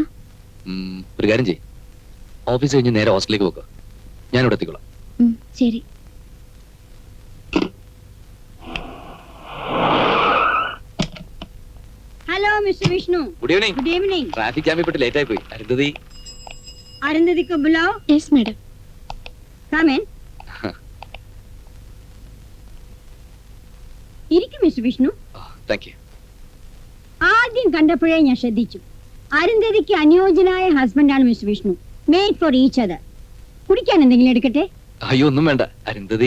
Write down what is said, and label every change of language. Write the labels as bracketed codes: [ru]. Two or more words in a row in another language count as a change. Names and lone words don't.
[ml] ഒരു കാര്യം ചെയ്യ്, ഓഫീസ് കഴിഞ്ഞ് നേരെ ഹോസ്റ്റലിലേക്ക് പോക്കുക. ഞാൻ ഇവിടെ എത്തിക്കോളാം. ശരി. [en] Hello Mister Vishnu. good evening. good evening. traffic jam [ml] പെട്ട് ലേറ്റ് ആയി പോയി. അരുന്ധതി. [hi] അരുന്ധതി को बुलाओ. [en] yes madam. Come in. [ml] ഇരിക്കും മിസ്റ്റർ വിഷ്ണു. [en] thank you. [ml] ആദ്യം കണ്ടപ്പോഴേ ഞാൻ ശ്രദ്ധിച്ചു, അരുന്ധതിക്ക് അനുയോജ്യനായ ഹസ്ബൻഡാണ് മിസ്റ്റർ വിഷ്ണു. [en] made for each other. [ml] കുടിക്കാൻ എന്തെങ്കിലും എടുക്കട്ടെ? അയ്യോ ഒന്നും വേണ്ട അരുന്ധതി.